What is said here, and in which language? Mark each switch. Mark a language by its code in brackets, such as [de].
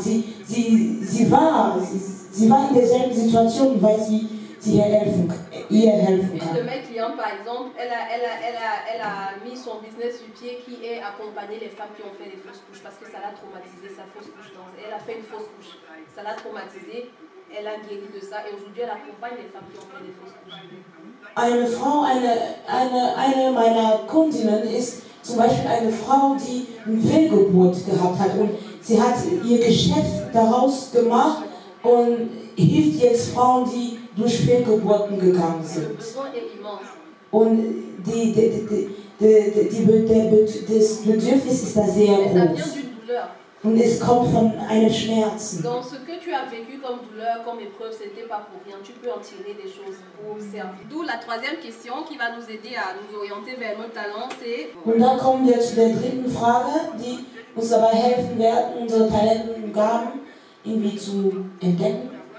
[de] Sie war in derselben Situation und weiß, wie sie ihr helfen kann. [fr] Une de mes clientes, par exemple, elle a mis son business sur pied qui est accompagner les femmes qui ont fait des fausses couches parce que ça l'a traumatisé, sa fausse couche. Elle a fait une fausse couche, ça l'a traumatisé, elle a guéri de ça et aujourd'hui elle accompagne les femmes qui ont fait des fausses couches. [de] Eine Frau, eine meiner Kundinnen ist zum Beispiel eine Frau, die eine Fehlgeburt gehabt hat und sie hat ihr Geschäft daraus gemacht und hilft jetzt Frauen, die durch Fehlgeburten gegangen sind. Und das Bedürfnis ist da sehr groß. Und es kommt von einem Schmerzen. [fr] Donc ce que tu as vécu comme douleur, comme épreuve, ce n'était pas pour rien. Tu peux en tirer des choses pour servir. D'où la 3e question qui va nous aider à nous orienter vers nos talents, c'est... [de] Und dann kommen wir zu der 3. Frage, die uns dabei helfen wird, unsere Talente und Gaben irgendwie zu entdecken.